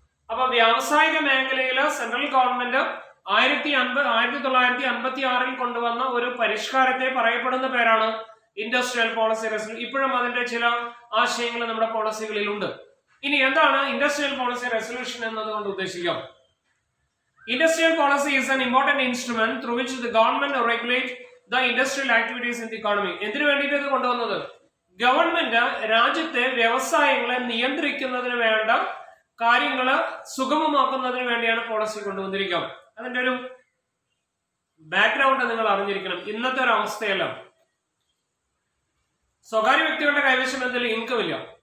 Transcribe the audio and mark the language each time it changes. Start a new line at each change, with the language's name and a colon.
Malayalam: അപ്പൊ വ്യാവസായിക മേഖലയില് സെൻട്രൽ ഗവൺമെന്റ് 1956 കൊണ്ടുവന്ന ഒരു പരിഷ്കാരത്തെ പറയപ്പെടുന്ന പേരാണ് ഇൻഡസ്ട്രിയൽ പോളിസി റെസല്യൂഷൻ. ഇപ്പോഴും അതിന്റെ ചില ആശയങ്ങൾ നമ്മുടെ പോളിസികളിലുണ്ട്. ഇനി എന്താണ് ഇൻഡസ്ട്രിയൽ പോളിസി റെസല്യൂഷൻ എന്നതുകൊണ്ട് ഉദ്ദേശിക്കാം?
English: Industrial policy is an important instrument through which the government regulate the industrial activities in the economy.
Malayalam: എന്തിനു വേണ്ടിയിട്ട് ഇത് കൊണ്ടുവന്നത്? ഗവൺമെന്റ് രാജ്യത്തെ വ്യവസായങ്ങളെ നിയന്ത്രിക്കുന്നതിന് വേണ്ട കാര്യങ്ങള് സുഗമമാക്കുന്നതിന് വേണ്ടിയാണ് പോളിസി കൊണ്ടുവന്നിരിക്കുക. അതിന്റെ ഒരു ബാക്ക്ഗ്രൗണ്ട് നിങ്ങൾ അറിഞ്ഞിരിക്കണം. ഇന്നത്തെ ഒരു അവസ്ഥയല്ല, സ്വകാര്യ വ്യക്തികളുടെ കൈവശം എന്തെങ്കിലും ഇൻകം ഇല്ല.